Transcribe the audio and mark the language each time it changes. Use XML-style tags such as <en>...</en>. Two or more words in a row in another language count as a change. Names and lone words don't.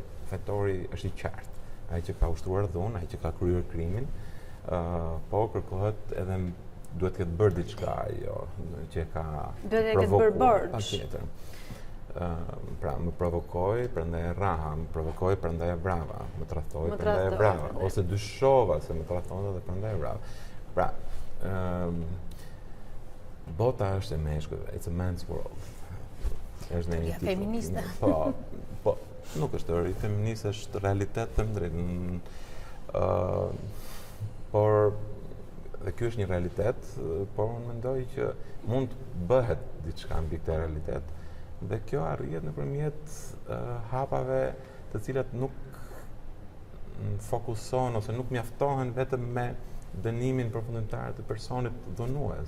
<sq>Fajtori është i qartë, ai që ka ushtruar dhunë, ai që ka kryer krimin, po kërkohet edhe duhet të ketë bërë diçka ajo që ka provokuar. Patjetër. Pra më provokoi, prandaj e raha, më provokoi, prandaj e vrava, më tradhtoi, prandaj e vrava, ose dyshova se më tradhtonte dhe prandaj e vrava. Pra, bota është e meshkujve,</sq> <en>it's a man's world.</en> <sq>Është në një titull. Feministe. Po, nuk është teori feministe, është realitet të drejtë. Por dhe ky është një realitet, por unë mendoj që mund të bëhet diçka mbi këtë realitet dhe kjo arrihet nëpërmjet hapave të cilat nuk fokuson ose nuk mjaftohen vetëm me dënimin përfundimtar të personit dhunues.</sq>